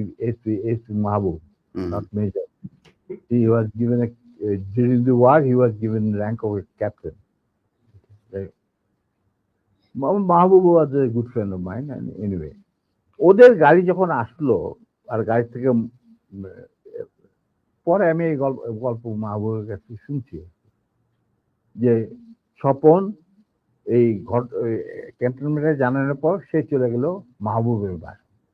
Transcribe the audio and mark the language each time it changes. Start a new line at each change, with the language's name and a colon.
English: SP Mahbub, not major. He was given during the war he was given rank of a captain.
Bangla: Mahbub
English: was a good friend of mine, and anyway,
Bangla: ওদের গাড়ি যখন আসলো আর গাড়ি থেকে পরে আমি এই গল্প মাহবুবের কাছে শুনছি যে স্বপন এই ক্যান্টনমেন্টে জানানোর পর সে চলে গেল মাহবুবের বাসা।